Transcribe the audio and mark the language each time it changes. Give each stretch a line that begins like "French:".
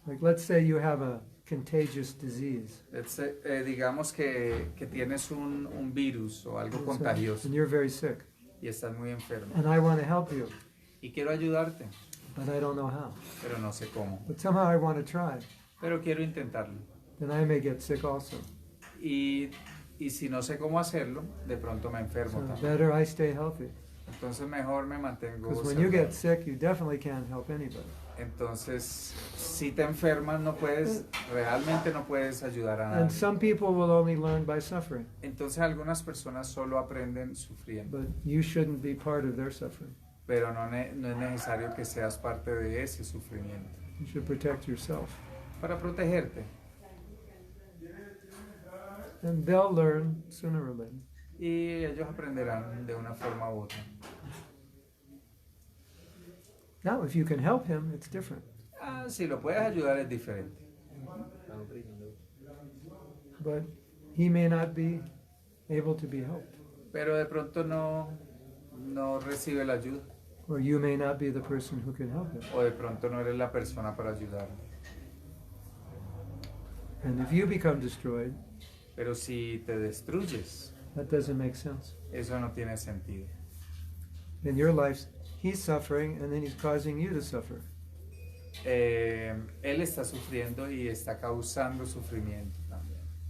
English: Like, let's say you have a contagious disease.
Spanish: Digamos que tienes un virus o algo contagioso
English: And you're very sick.
Spanish: y estás muy enfermo.
English: And I want to help you,
Spanish: Y quiero ayudarte,
English: but I don't know how.
Spanish: pero no sé cómo.
English: But somehow I want to try.
Spanish: Pero quiero intentarlo.
English: Then I may get sick also.
Spanish: Y si no sé cómo hacerlo, de pronto me enfermo
English: So
Spanish: también.
English: better I stay healthy.
Spanish: Entonces mejor me mantengo
English: Because when you
Spanish: saludable.
English: get sick, you definitely can't help anybody.
Spanish: Entonces, si te enfermas, realmente no puedes ayudar a
English: And
Spanish: nadie.
English: some people will only learn by suffering,
Spanish: Entonces algunas personas solo aprenden sufriendo,
English: but you shouldn't be part of their suffering.
Spanish: pero no es necesario que seas parte de ese sufrimiento.
English: You should protect yourself.
Spanish: Para protegerte.
English: And they'll learn sooner or later.
Spanish: Y ellos aprenderán de una forma u otra.
English: Now, if you can help him, it's different.
Spanish: Si lo puedes ayudar es diferente.
English: But he may not be able to be helped.
Spanish: Pero de pronto no recibe la ayuda.
English: Or you may not be the person who can help him.
Spanish: O de pronto no eres la persona para ayudarlo.
English: And if you become destroyed,
Spanish: Pero si te destruyes,
English: that doesn't make sense.
Spanish: eso no tiene sentido.
English: In your life, he's suffering and then he's causing you to suffer.
Spanish: Él está sufriendo y está causando sufrimiento también.